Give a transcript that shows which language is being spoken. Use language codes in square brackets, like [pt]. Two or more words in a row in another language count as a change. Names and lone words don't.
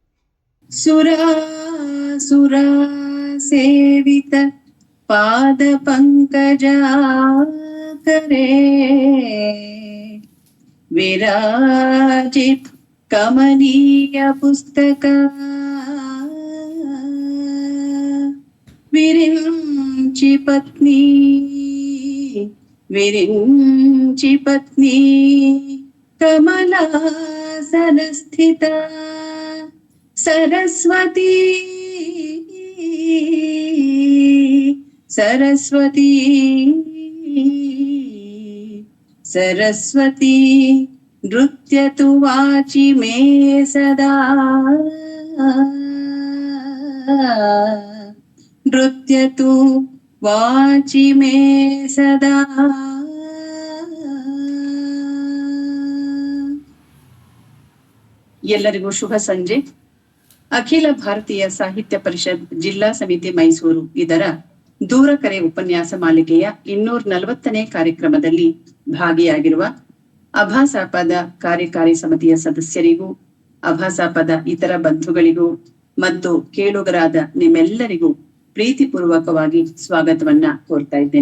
[sa] ಸುರಾ ಸೇವಿತ ಪಾದ ಪಂಕಜಾಕರೆ ವಿರಾಜಿತ್ ಕಮನೀಯ ಪುಸ್ತಕ ವಿರಿಂಚಿ ಪತ್ನಿ ಕಮಲಾಸನ ಸ್ಥಿತ ಸರಸ್ವತಿ ನೃತ್ಯತು ವಾಚಿ ಮೇ ಸದಾ ನೃತ್ಯತು ವಾಚಿ ಮೇ ಸದಾ. [kn] ಎಲ್ಲರಿಗೂ ಶುಭ ಸಂಜೆ. ಅಖಿಲ ಭಾರತೀಯ ಸಾಹಿತ್ಯ ಪರಿಷತ್ ಜಿಲ್ಲಾ ಸಮಿತಿ ಮೈಸೂರು ಇದರ ದೂರಕರೆ ಉಪನ್ಯಾಸ ಮಾಲಿಕೆಯ 240ನೇ ಕಾರ್ಯಕ್ರಮದಲ್ಲಿ ಭಾಗಿಯಾಗಿರುವ ಅಭಾಸಾಪದ ಕಾರ್ಯಕಾರಿ ಸಮಿತಿಯ ಸದಸ್ಯರಿಗೂ, ಅಭಾಸಾಪದ ಇತರ ಬಂಧುಗಳಿಗೂ ಮತ್ತು ಕೇಳುಗರಾದ ನಿಮ್ಮೆಲ್ಲರಿಗೂ ಪ್ರೀತಿಪೂರ್ವಕವಾಗಿ ಸ್ವಾಗತವನ್ನ ಕೋರ್ತಾ ಇದ್ದೇನೆ.